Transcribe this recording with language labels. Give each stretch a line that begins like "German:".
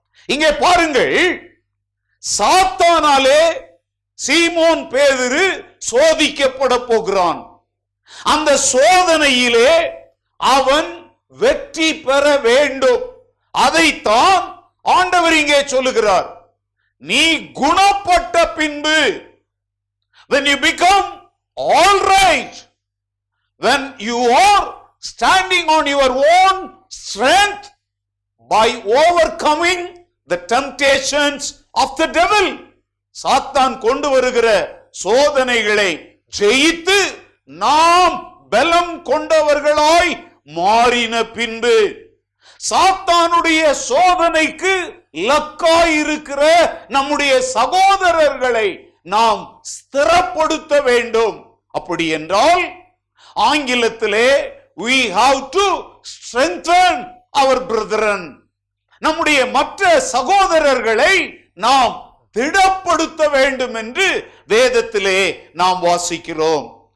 Tamil: இங்கே பாருங்கள், சாத்தானாலே சீமோன் பேதுரு சோதிக்கப்பட போகிறான். அந்த சோதனையிலே அவன் வெற்றி பெற வேண்டும். அதைத்தான் ஆண்டவர் இங்கே சொல்லுகிறார். நீ குணப்பட்ட பின்பு,
English: when you become all right, when you are standing on your own strength by overcoming the temptations of the devil,
Tamil: சாத்தான் கொண்டு வருகிற சோதனைகளை ஜெயித்து நாம் பலம் கொண்டவர்களாய் மாறின பின்பு, சாத்தானுடைய சோதனைக்கு லக்காயிருக்கிற நம்முடைய சகோதரர்களை நாம் ஸ்திரப்படுத்த வேண்டும். அப்படி என்றால் ஆங்கிலத்திலே
English: we have to strengthen our brethren,
Tamil: நம்முடைய மற்ற சகோதரர்களை நாம் திடப்படுத்த வேண்டும் என்று வேதத்திலே நாம் வாசிக்கிறோம்.